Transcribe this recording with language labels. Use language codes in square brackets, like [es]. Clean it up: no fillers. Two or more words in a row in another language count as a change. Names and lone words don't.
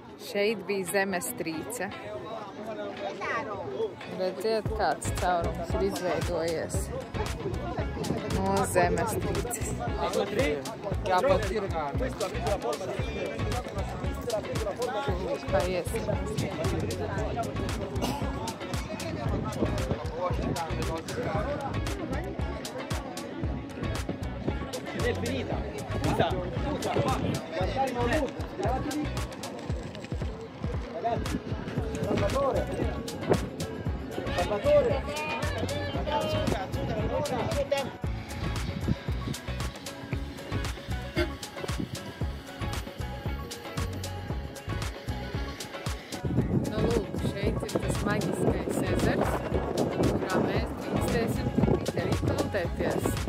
[lv] Šeit bija zemestrīce. Redziet, kāds caurums ir izveidojies no zemestrīces. Paiesim. [it] È finita. Scusa, guardare Maulù, giratevi. Ragazzi, Salvatore. Ragazzi, cazzo, [lv] Nu, lūk, šeit ir tas maģiskais ezers, kurā mēs drīkstēsim arī peldēties.